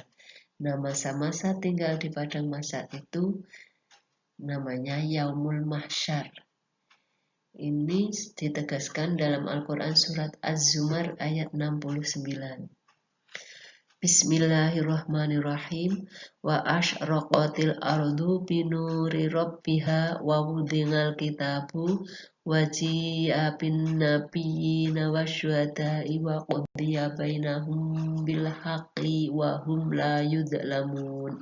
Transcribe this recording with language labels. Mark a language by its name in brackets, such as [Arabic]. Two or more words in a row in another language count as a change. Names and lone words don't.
[Indonesian] Nah, masa-masa tinggal di padang mahsyar itu namanya [Arabic] يوم المحشر. [Indonesian] Ini ditegaskan dalam Al-Quran surat Az-Zumar ayat 69. [Arabic] Bismillahirrahmanirrahim. وأشرقت الأرض بنور ربها ووضع الكتاب وجيء بالنبيين والشهداء وقضي بينهم بالحق وهم لا يظلمون.